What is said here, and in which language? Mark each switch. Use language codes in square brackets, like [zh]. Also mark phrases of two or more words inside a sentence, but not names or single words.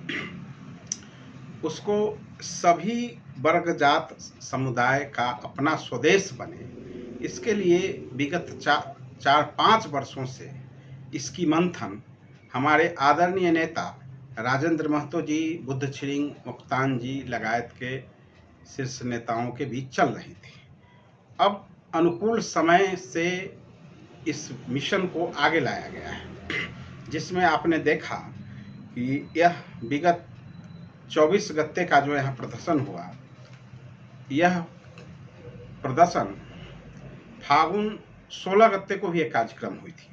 [hi] उसको सभी वर्ग जात समुदाय का अपना स्वदेश बने, इसके लिए विगत 4-5 वर्षों से इसकी मंथन हमारे आदरणीय नेता राजेंद्र महतो जी, बुद्ध छिरिंग मोक्तान जी लगायत के शीर्ष नेताओं के बीच चल रही थी। अब अनुकूल समय से इस मिशन को आगे लाया गया है, जिसमें आपने देखा कि यह विगत 24 गते का जो यहाँ प्रदर्शन हुआ, यह प्रदर्शन फागुन 16 गते को भी एक कार्यक्रम हुई थी।